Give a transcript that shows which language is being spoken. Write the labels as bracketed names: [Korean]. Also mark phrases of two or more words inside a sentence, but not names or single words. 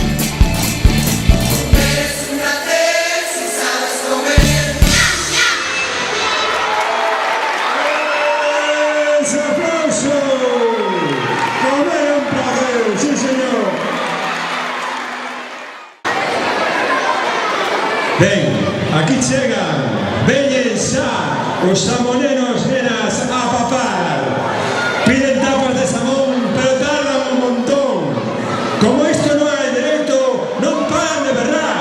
[Spanish] Comer es un placer si sabes comer bien. ¡Ese aplauso! ¡Comer es un placer! ¡Sí, señor! [Galician] Ben, aquí chegan, veñen xa os samoneros nenas a papar. Piden tapas de samón, pero tardan un montón. Como isto non é directo, non paran de berrar.